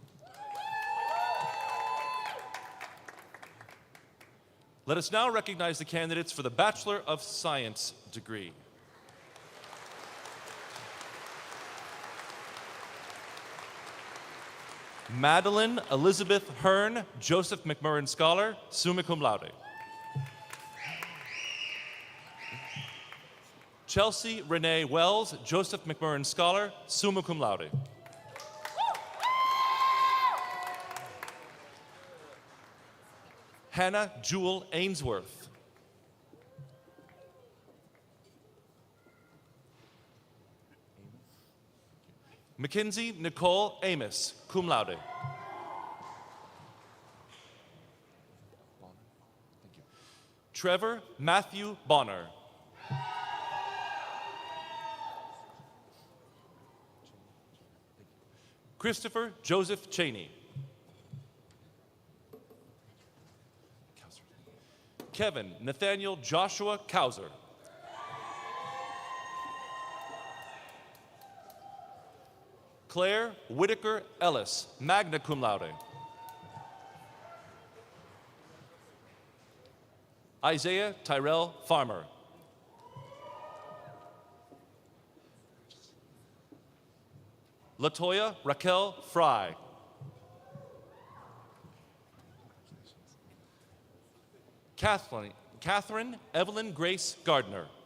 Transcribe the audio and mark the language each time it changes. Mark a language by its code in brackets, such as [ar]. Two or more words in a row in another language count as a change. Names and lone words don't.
[en] Let us now recognize the candidates for the Bachelor of Science degree. Madeline Elizabeth Hearn, Joseph McMurrin Scholar, [la] summa cum laude. [en] Chelsea Renee Wells, Joseph McMurrin Scholar, [la] summa cum laude. [en] Hannah Jewel Ainsworth. Mackenzie Nicole Amos, [la] cum laude. [en] Trevor Matthew Bonner. Christopher Joseph Cheney. Kevin Nathaniel Joshua Kauser. Claire Whitaker Ellis, [la] magna cum laude. [en] Isaiah Tyrell Farmer. Latoya Raquel Fry. Catherine Evelyn Grace Gardner.